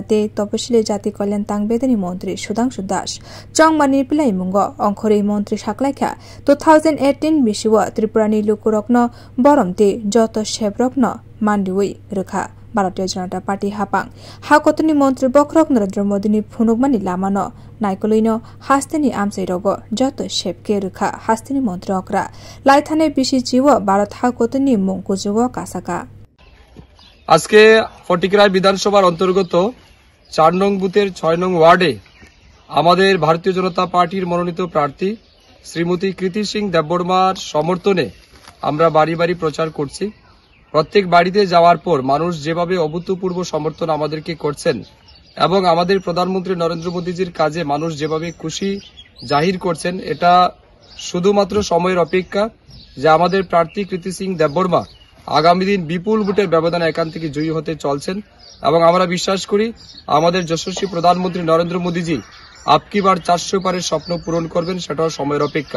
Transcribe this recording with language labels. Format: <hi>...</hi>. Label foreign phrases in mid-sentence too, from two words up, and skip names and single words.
<trp>ते तपसिली जाति कल्याण तांगबेदनि मन्त्री सुधांशु दास चंगमारिनि बिलाइमुंग अंखरै मन्त्री साख्लायखा 2018 बिसिव त्रिपुरानि लुकुरकनो बरमते जत सेब्रकनो मान्दिवै रोखा भारतीय जनता पार्टी हापां हाकतनि मन्त्री बक्रक नरेन्द्र मोदीनि फुनुगमानि लामानो नायकलैनो हास्तिनि आमचैरग जत सेबके रोखा हास्तिनि मन्त्री अक्रा लाइथाने बिसि जीव भारत हाकतनि मुंकुजुग कासाका</trp> <bn>আজকে ফটিকরায় বিধানসভার অন্তর্গত 4 নং বুথের 6 নং ওয়ার্ডে আমাদের ভারতীয় জনতা পার্টির মনোনীত প্রার্থী শ্রীমতী কীর্তি সিং দেববর্মার সমর্থনে আমরা বাড়ি বাড়ি প্রচার করছি। প্রত্যেক বাড়িতে যাওয়ার পর মানুষ যেভাবে অভূতপূর্ব সমর্থন আমাদেরকে করছেন এবং আমাদের প্রধানমন্ত্রী নরেন্দ্র মোদীজির কাজে মানুষ যেভাবে খুশি জাহির করছেন, এটা শুধুমাত্র সময়ের অপেক্ষা যে আমাদের প্রার্থী কীর্তি সিং দেববর্মা আগামী দিন বিপুল ভোটের ব্যবধানে এখান থেকে জয়ী হতে চলছেন এবং আমরা বিশ্বাস করি আমাদের যশস্বী প্রধানমন্ত্রী নরেন্দ্র মোদীজি</bn> <hi>आपकी बार</hi> <bn>400 পারের স্বপ্ন পূরণ করবেন, সেটাও সময়ের অপেক্ষা।</bn>